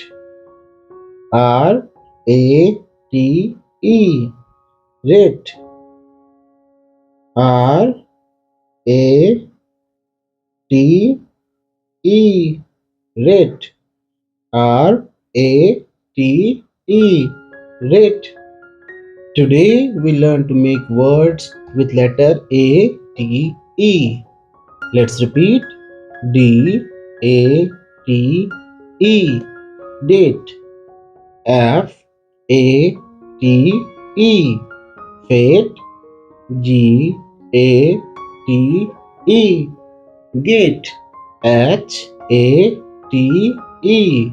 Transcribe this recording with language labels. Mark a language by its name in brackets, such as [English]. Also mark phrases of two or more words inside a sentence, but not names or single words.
[English] R, A, T, E. Rate. R, A, T, E. Rate. R, A, T, E. Rate. Today we learn to make words with letter A, T, E. Let's repeat. D, A, T, E. Date. F, A, T, E. Fate. G, A, T, E. Gate. H, A, T, E.